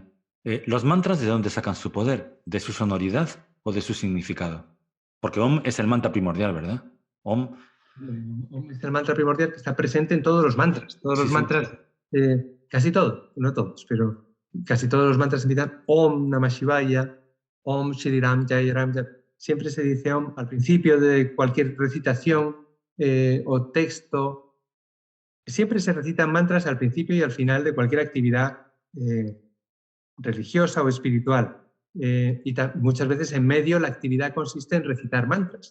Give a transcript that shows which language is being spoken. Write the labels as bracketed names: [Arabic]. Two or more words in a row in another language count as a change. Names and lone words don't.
[Spanish] ¿Los mantras de dónde sacan su poder? ¿De su sonoridad o de su significado? Porque Om es el mantra primordial, ¿verdad? Om es el mantra primordial que está presente en todos los mantras. Todos los mantras, casi todos, no todos, pero casi todos los mantras empiezan [Sanskrit] Om Namah Shivaya, Om Shri Ram Jai Ram Jai. [Spanish] Siempre se dice Om al principio de cualquier recitación o texto. siempre se recitan mantras al principio y al final de cualquier actividad religiosa o espiritual. Y muchas veces en medio la actividad consiste en recitar mantras.